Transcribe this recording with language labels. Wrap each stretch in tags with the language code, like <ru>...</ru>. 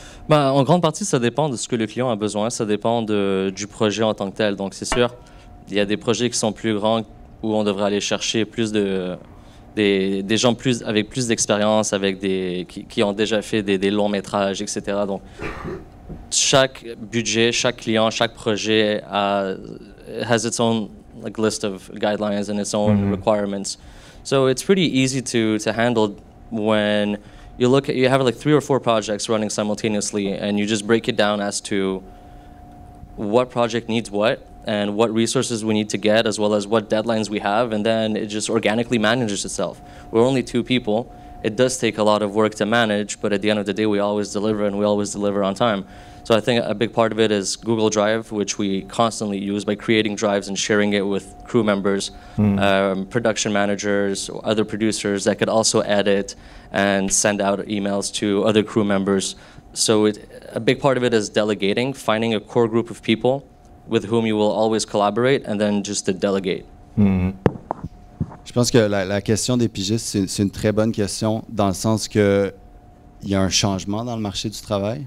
<fr>En grande partie, ça dépend de ce que le client a besoin. Ça dépend du projet en tant que tel. Donc, c'est sûr, il y a des projets qui sont plus grands où on devrait aller chercher des gens avec plus d'expérience, qui ont déjà fait des longs métrages, etc. Donc, chaque budget, chaque client, chaque projet</fr> <en>has its own list of guidelines and its own requirements. So it's pretty easy to handle when you have like 3 or 4 projects running simultaneously, and you just break it down as to what project needs what and what resources we need to get, as well as what deadlines we have, and then it just organically manages itself. We're only 2 people. It does take a lot of work to manage, but at the end of the day, we always deliver, and we always deliver on time. So I think a big part of it is Google Drive, which we constantly use by creating drives and sharing it with crew members, production managers, or other producers that could also edit and send out emails to other crew members. So a big part of it is delegating, finding a core group of people with whom you will always collaborate, and then just to delegate.</en> <fr>Je pense que la question des pigistes, c'est une très bonne question dans le sens que il y a un changement dans le marché du travail.</fr>